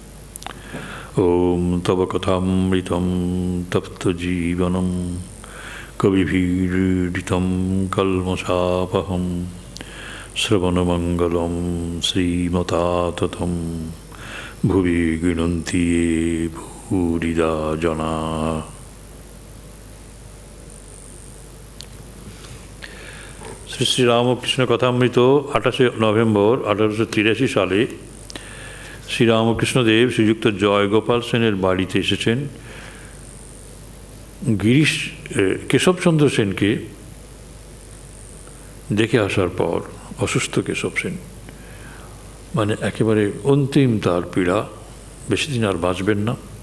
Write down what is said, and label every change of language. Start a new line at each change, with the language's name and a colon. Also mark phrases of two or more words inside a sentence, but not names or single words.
Sanskrit: ॐ तव कथामृतं तप्तजीवनं कविभिरीडितं कल्मषापहं श्रवणमङ्गलं श्रीमताततं भुवि गृह्णन्ति ये भूरिदा जनाः।
Bangla: শ্রী শ্রী রামকৃষ্ণ কথামৃত 28 নভেম্বর 1883 সালে শ্রীরামকৃষ্ণদেব শ্রীযুক্ত জয়গোপাল সেনের বাড়িতে এসেছেন। গিরিশ কেশবচন্দ্র সেনকে দেখে আসার পর অসুস্থ কেশব সেন, মানে একেবারে অন্তিম তার পীড়া, বেশি দিন আর বাঁচবেন না।